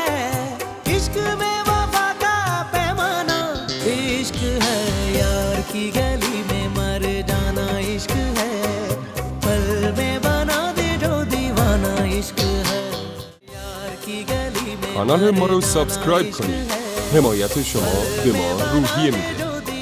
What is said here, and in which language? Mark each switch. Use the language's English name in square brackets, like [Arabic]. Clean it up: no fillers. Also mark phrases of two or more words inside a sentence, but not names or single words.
[Hindi] इश्क में वफा का पैमाना इश्क है, यार की गली में मर जाना इश्क है, पल में बना दे जो दीवाना इश्क है। यार की गली में [Persian] کانال ما رو سابسکرایب کنید. حمایت شما به ما روحیه میده.